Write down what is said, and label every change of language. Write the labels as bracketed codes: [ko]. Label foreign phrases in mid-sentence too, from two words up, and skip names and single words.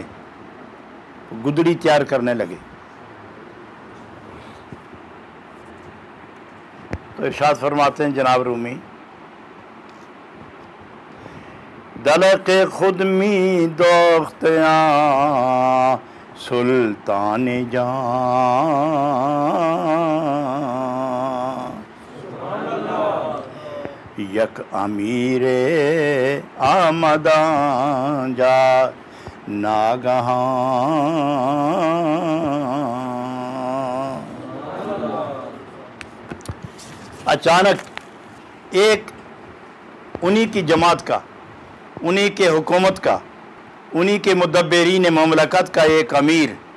[ur] گدڑی تیار کرنے لگے۔ تو ارشاد فرماتے ہیں جناب رومی، [fa] دلق خود می دوختیاں سلطان جان، یک امیر آمدان جا ناگہاں۔ [ur] اچانک ایک انہی کی جماعت کا، انہی کے حکومت کا، انہی کے مدبرین مملکت کا ایک امیر